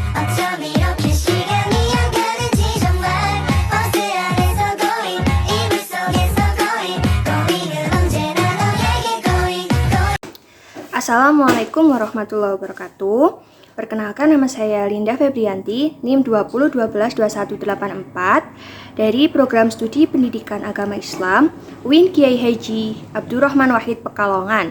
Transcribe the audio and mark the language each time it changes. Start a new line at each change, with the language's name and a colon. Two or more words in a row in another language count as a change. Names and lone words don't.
Korean: 어쩜 이렇게 시간이 안 가는지 정말 버스 안에서 고잉 이불 속에서 고잉은 언제나 너에게 고잉.
Arabic: السلام عليكم ورحمة الله وبركاته.
Indonesian: Perkenalkan, nama saya Linda Febrianti, NIM 20122184 dari Program Studi Pendidikan Agama Islam UIN Kiai Haji Abdurrahman Wahid Pekalongan.